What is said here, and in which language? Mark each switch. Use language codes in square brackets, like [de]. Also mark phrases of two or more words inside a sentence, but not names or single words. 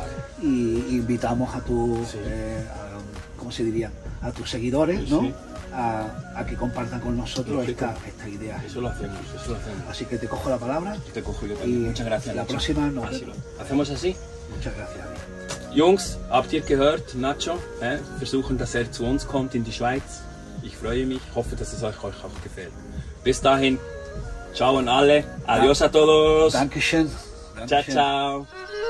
[es] Y invitamos a tus, ¿cómo se diría? A tus seguidores, ¿no? A que compartan con nosotros esta idea. Eso lo hacemos. Así que te cojo la palabra. Te cojo yo también. Muchas gracias. La próxima nos vemos. ¿Hacemos así? Muchas gracias. [de] Jungs, habt ihr gehört, Nacho? Versuchen, dass zu uns kommt in die Schweiz. Ich freue mich, hoffe, dass es euch auch gefällt. Bis dahin, ciao an alle, [es] adiós a todos. [de] Dankeschön. [it] Ciao, ciao.